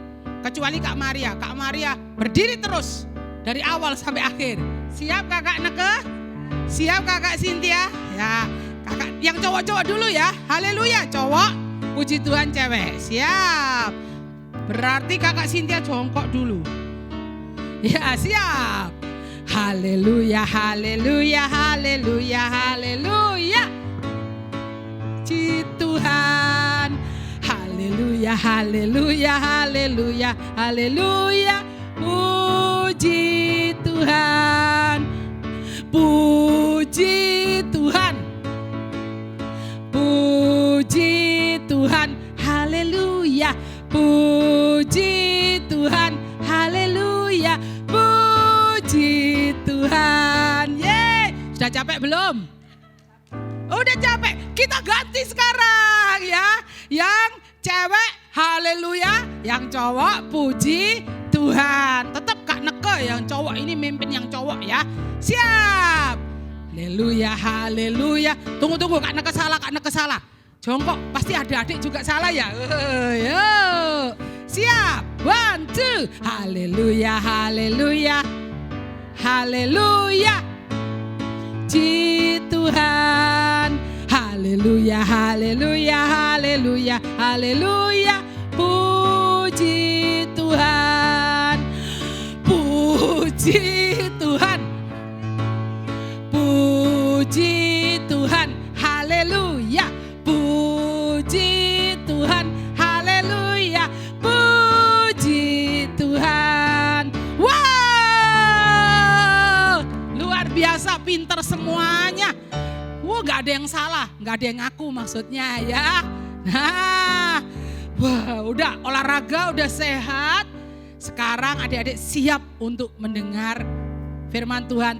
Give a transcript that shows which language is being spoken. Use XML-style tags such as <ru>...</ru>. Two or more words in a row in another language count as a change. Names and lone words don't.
<id>Kecuali Kak Maria berdiri terus dari awal sampai akhir. Siap kakak Neke? Siap kakak Cynthia? Ya, kakak yang cowok-cowok dulu ya. Haleluya cowok, puji Tuhan cewek. Siap. Berarti kakak Cynthia jongkok dulu. Ya siap. Haleluya, haleluya, haleluya, haleluya. Puji Tuhan. Haleluya, haleluya, haleluya, haleluya. Puji Tuhan. Puji Tuhan. Puji Tuhan. Haleluya. Puji Tuhan. Haleluya. Puji Tuhan. Yeay. Sudah capek belum? Udah capek. Kita ganti sekarang ya. Yang cewek haleluya, yang cowok puji Tuhan. Tetap Kak Neke yang cowok ini mimpin yang cowok ya. Siap. Haleluya, haleluya. Tunggu Kak Neke salah. Jongkok, pasti adik-adik juga salah ya. Yuk. Siap. 1, 2. Haleluya, haleluya. Haleluya. Puji Tuhan. Haleluya, haleluya, haleluya, haleluya. Puji Tuhan. Puji Tuhan. Puji Tuhan. Haleluya. Puji Tuhan. Haleluya. Puji Tuhan. Wow! Luar biasa, pinter semuanya. Gak ada yang salah, gak ada yang ngaku maksudnya ya. Nah, wah udah olahraga, udah sehat. Sekarang adik-adik siap untuk mendengar firman Tuhan.</id>